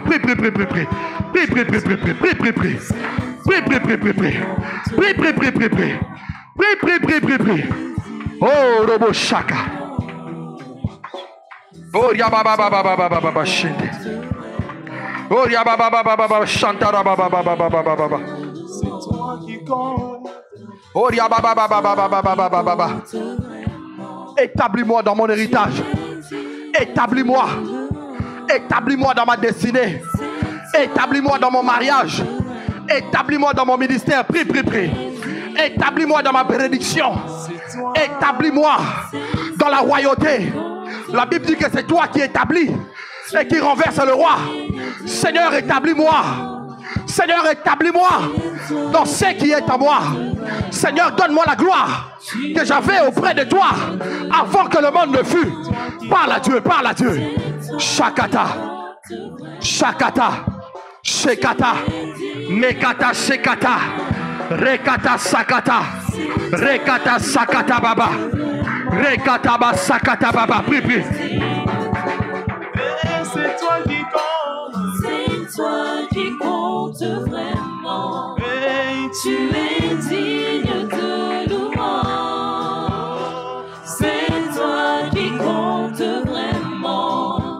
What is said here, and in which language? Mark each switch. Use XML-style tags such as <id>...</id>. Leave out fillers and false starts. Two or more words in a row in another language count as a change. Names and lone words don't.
<fr>Prie, prie, prie, prie, prie. Prie, prie, prie, prie, prie, prie, prie, prie. Prie, prie, prie, prie, prie. Prie, prie, prie, prie, prie. Prie, prie, prie, prie, prie. Oh, Robo Shaka. Oh, Yababa Baba Baba Baba Shinde. Oh, Yababa Baba Baba Shantara Baba Baba Baba Baba. C'est toi qui compte. Oh, Yababa Baba Baba Baba Baba. Établis-moi dans mon héritage. Établis-moi. Établis-moi dans ma destinée. Établis-moi dans mon mariage. Établis-moi dans mon ministère. Prie, prie, prie. Établis-moi dans ma bénédiction. Établis-moi dans la royauté. La Bible dit que c'est toi qui établis et qui renverse le roi. Seigneur, établis-moi. Seigneur, établis-moi dans ce qui est à moi. Seigneur, donne-moi la gloire que j'avais auprès de toi avant que le monde ne fût. Parle à Dieu, parle à Dieu. Shakata, Shakata, Shekata, Mekata, Shekata, Rekata, Sakata, Rekata, Sakata, Baba, Rekata, Sakata, Baba. Prie, prie. C'est toi qui compte. C'est toi qui compte vraiment. Et Tu es digne de louange. C'est toi qui compte vraiment.</fr>